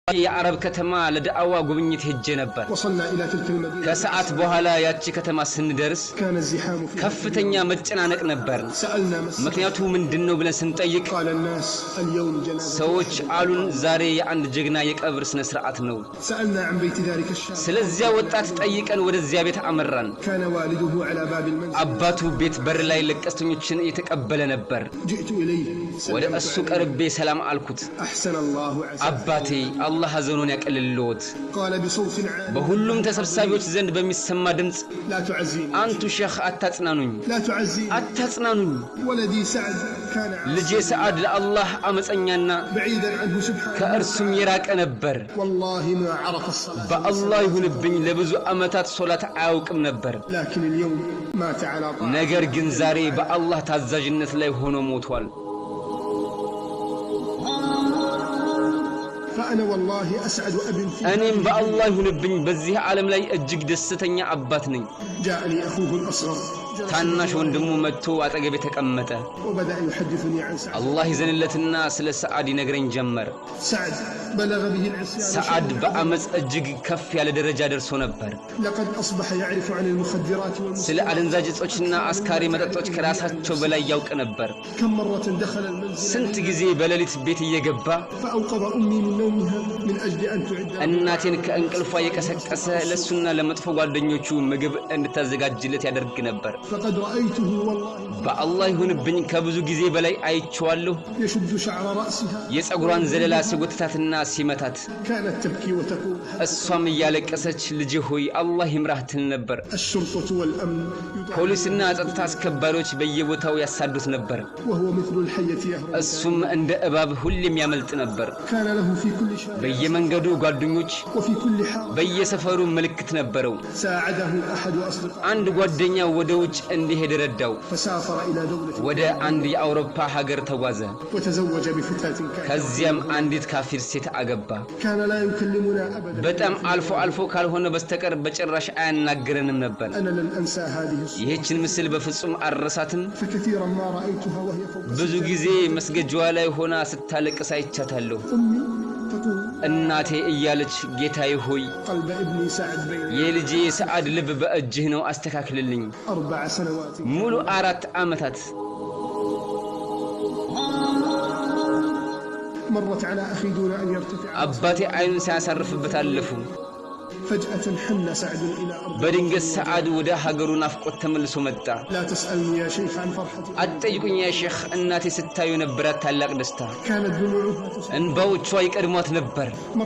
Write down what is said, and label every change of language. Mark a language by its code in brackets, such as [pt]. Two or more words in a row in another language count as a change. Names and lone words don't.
[am] የአረብ ከተማ ለዳዕዋ ጉብኝት ሄጄ ነበር [ar] وصلنا الى تلك المدينه [am] ከሰዓት በኋላ ያቺ ከተማ ስንደርስ [ar] كان الزحام فيها [am] ከፍተኛ መጨናነቅ ነበር [ar] سالنا [am] ምክንያቱ ምንድነው ብለን ስንጠይቅ [ar] قال الناس اليوم جنازه [am] ሰዎች አሉን ዛሬ የአንድ ጀግና የቀብር ስነ ስርዓት ነው [ar] سالنا عن بيت ذلك الشاب [am] ስለዚያ ወጣት ጠይቀን ወደዚያ ቤት አመራን [ar] كان والده على باب المنزل [am] አባቱ ቤት በር ላይ ለቀስተኞችን እየተቀበለ ነበር [ar] جئت اليه [am] ወደ እሱ ቀርቤ ሰላም አልኩት [ar] احسن الله عز [am] አባቴ አላህ ሐዘኑን ያቀልልዎት [ar] قال بصوت عال [am] በሁሉም ተሰብሳቢዎች ዘንድ በሚሰማ ድምጽ [ar] لا تعزين [am] አንቱ ሼኽ አታጽናኑኝ [ar] لا تعزين [am] አታጽናኑኝ [ar] ولدي سعد كان [am] ልጄ ሰዓድ ለአላህ አመፀኛና [ar] بعيدا عنه سبحانه [am] ከእርሱም የራቀ ነበር [ar] والله ما عرف الصلاة [am] በአላህ ይሁንብኝ ለብዙ አመታት ሶላት አያውቅም ነበር [ar] لكن اليوم مات على طاعة [am] ነገር ግን ዛሬ በአላህ ታዛዥነት ላይ ሆኖ ሞቷል [ar] فأنا والله أسعد أب في [am] እኔም በአላህ ይሁንብኝ በዚህ ዓለም ላይ እጅግ ደስተኛ አባት ነኝ [ar] جاءني أخوه الأصغر [am] ታናሽ ወንድሙ መጥቶ አጠገቤ ተቀመጠ [ar] وبدأ يحدثني عن سعد [am] አላህ ይዘንለትና ስለ ሰዓድ ይነግረኝ ጀመር [ar] سعد بلغ به العصيان [am] ሰዓድ በአመጽ እጅግ ከፍ ያለ ደረጃ ደርሶ ነበር [ar] لقد أصبح يعرف عن المخدرات [am] ስለ አደንዛዥ እጾችና አስካሪ መጠጦች ከራሳቸው በላይ ያውቅ ነበር [ar] كم مرة دخل المنزل [am] ስንት ጊዜ በሌሊት ቤት እየገባ [ar] فأوقظ أمي من نومها من أجل أن تعد [am] እናቴን ከእንቅልፏ የቀሰቀሰ ለሱና ለመጥፎ ጓደኞቹ ምግብ እንድታዘጋጅለት ያደርግ ነበር [ar] فقد رأيته والله [am] በአላህ ይሁንብኝ ከብዙ ጊዜ በላይ አይቼዋለሁ [ar] يشد شعر رأسها [am] የጸጉሯን ዘለላ ሲጎትታትና ሲመታት [ar] كانت تبكي وتقول [am] እሷም እያለቀሰች ልጅ ሆይ አላህ ይምራህ ትል ነበር [ar] الشرطة والأمن [am] ፖሊስና ጸጥታ አስከባሪዎች በየቦታው ያሳዱት ነበር [ar] وهو مثل الحية يهرب [am] እሱም እንደ እባብ ሁሌም ያመልጥ ነበር [ar] كان له في كل شارع [am] በየመንገዱ ጓደኞች [ar] وفي كل حارة [am] በየሰፈሩ ምልክት ነበረው [ar] ساعده أحد أصدقائه [am] አንድ ጓደኛው ወደ ውጭ እንዲሄድ ረዳው [ar] فسافر إلى دولة [am] ወደ አንድ የአውሮፓ ሀገር ተጓዘ [ar] وتزوج بفتاة كافرة [am] ከዚያም አንዲት ካፊር ሴት አገባ [ar] كان لا يكلمنا أبدا [am] በጣም አልፎ ካልሆነ በስተቀር በጭራሽ አያናግረንም ነበር [ar] أنا لن أنسى هذه الصورة [am] ይህችን ምስል በፍጹም አረሳትም [ar] فكثيرا ما رأيتها وهي فوق [am] ብዙ ጊዜ መስገጃዋ ላይ ሆና ስታለቅስ አይቻታለሁ [ar] أمي تقول [am] እናቴ እያለች ጌታዬ ሆይ [ar] قلب ابني سعد بين [am] የልጄ ሰዓድ ልብ በእጅህ ነው አስተካክልልኝ [ar] 4 سنوات [am] ሙሉ 4 አመታት [ar] مرت على أخي دون أن يرتفع [am] አባቴ አይኑን ሲያሳርፍበት አለፉ [ar] فجأة حن سعد إلى أرض [am] በድንገት ሰዓድ ወደ ሀገሩ ናፍቆት ተመልሶ መጣ [ar] لا تسألني يا شيخ عن فرحتي [am] አትጠይቁኝ [ar] يا شيخ [am] እናቴ ስታዩ ነበራት ታላቅ ደስታ [ar] كانت دموعها تسيل [am] እንባዎቿ ይቀድሟት ነበር